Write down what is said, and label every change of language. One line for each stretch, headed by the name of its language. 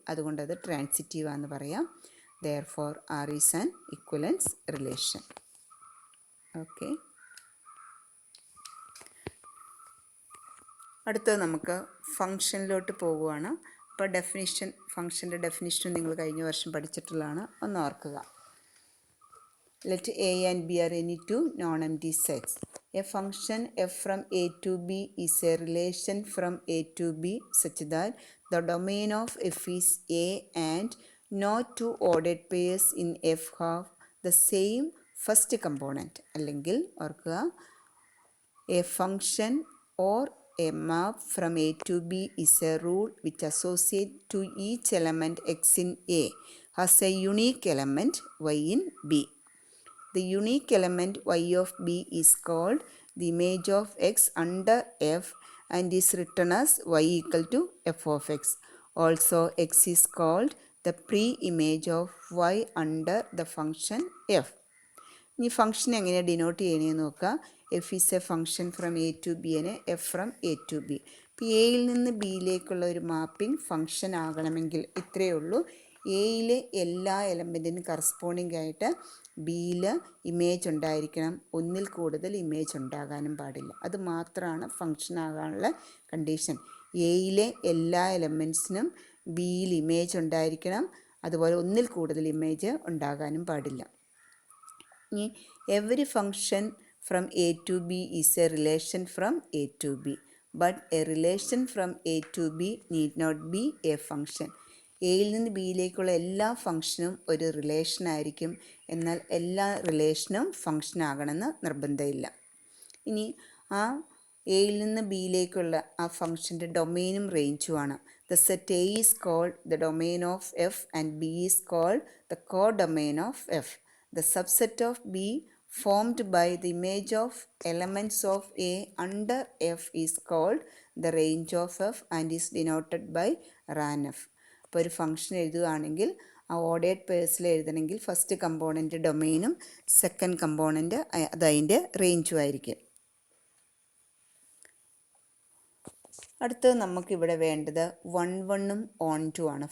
Malayalam: അതുകൊണ്ട് അത് ട്രാൻസിറ്റീവ് ആണെന്ന് പറയാം.
English: Therefore R is an equivalence relation.
Malayalam: Okay, അടുത്തത് നമുക്ക് ഫംഗ്ഷനിലോട്ട് പോകുവാണ്. അപ്പോൾ ഫംഗ്ഷൻ്റെ ഡെഫിനിഷൻ നിങ്ങൾ കഴിഞ്ഞ വർഷം പഠിച്ചിട്ടുള്ളതാണ്, ഒന്ന് ഓർക്കുക.
English: Let a and b are any two non-empty sets. A function f from a to b is a relation from a to b such that the domain of f is a and no two ordered pairs in f have the same first component.
Malayalam: അല്ലെങ്കിൽ ഓർക്കുക,
English: a function or a map from a to b is a rule which associates to each element x in a has a unique element y in b. The unique element y of b is called the image of x under f and is written as y equal to f of x. Also, x is called the pre-image of y under the function f.
Malayalam: ഇനി function എങ്ങനെയാണ് denote ചെയ്യണമെന്ന് നോക്കുക.
English: F is a function from A to B നെ F from A to B.
Malayalam: ഇപ്പോൾ എയിൽ നിന്ന് ബിയിലേക്കുള്ള ഒരു mapping function ആകണമെങ്കിൽ ഇത്രയേ ഉള്ളൂ. എയിലെ എല്ലാ എലമെൻറ്റിനും കറസ്പോണ്ടിങ് ആയിട്ട് ബിയിൽ ഇമേജ് ഉണ്ടായിരിക്കണം. ഒന്നിൽ കൂടുതൽ ഇമേജ് ഉണ്ടാകാനും പാടില്ല. അത് മാത്രമാണ് ഫംഗ്ഷൻ ആകാനുള്ള കണ്ടീഷൻ. എയിലെ എല്ലാ എലമെൻറ്റ്സിനും ബിയിൽ ഇമേജ് ഉണ്ടായിരിക്കണം. അതുപോലെ ഒന്നിൽ കൂടുതൽ ഇമേജ് ഉണ്ടാകാനും പാടില്ല.
English: ഇനി every function from A to B is a relation from A to B, but a relation from A to B need not be a function.
Malayalam: എയിൽ നിന്ന് ബിയിലേക്കുള്ള എല്ലാ ഫംഗ്ഷനും ഒരു റിലേഷൻ ആയിരിക്കും. എന്നാൽ എല്ലാ റിലേഷനും ഫംഗ്ഷൻ ആകണമെന്ന് നിർബന്ധമില്ല. ഇനി ആ എയിൽ നിന്ന് ബിയിലേക്കുള്ള ആ ഫംഗ്ഷൻ്റെ ഡൊമെയിനും റേഞ്ചുമാണ്.
English: The set A is called the domain of F and B is called the codomain of F. The subset of B formed by the image of elements of A under F is called the range of F and is denoted by ranf.
Malayalam: അപ്പോൾ ഒരു function എഴുതുകയാണെങ്കിൽ ആ ordered പേഴ്സിൽ എഴുതണമെങ്കിൽ first component ഡൊമെയിനും second component അത് അതിൻ്റെ റേഞ്ചും ആയിരിക്കും. അടുത്തത് നമുക്കിവിടെ വേണ്ടത് 1 ഓൺ 2 ആണ്.